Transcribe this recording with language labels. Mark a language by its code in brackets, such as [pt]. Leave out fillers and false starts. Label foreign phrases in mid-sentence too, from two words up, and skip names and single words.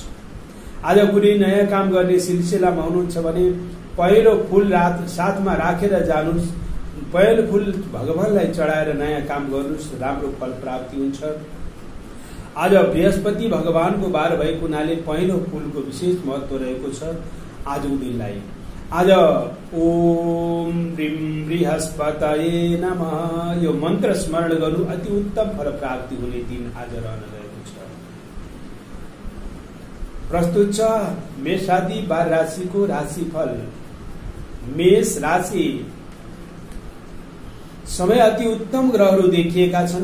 [ne] आज कुनै नयाँ काम गर्ने सिलसिलामा हुनुहुन्छ भने पहिलो फूल साथमा राखेर जानुस्। पहिलो फूल भगवानलाई चढाएर नयाँ काम गर्नुस्, राम्रो फल प्राप्ति हुन्छ। आज बृहस्पति भगवानको बार भएको हुनाले पहिलो फूलको विशेष महत्व रहेको छ आजको दिनलाई। आज [sa] ओम ह्रीं बृहस्पतये नमः [ne] यो मन्त्र स्मरण गर्नु अति उत्तम फल प्राप्ति हुने दिन आज रहन गएको छ। प्रस्तुत छ मेषादि 12 राशिको राशिफल। मेष राशि समय अति उत्तम ग्रहहरू देखिएका छन्।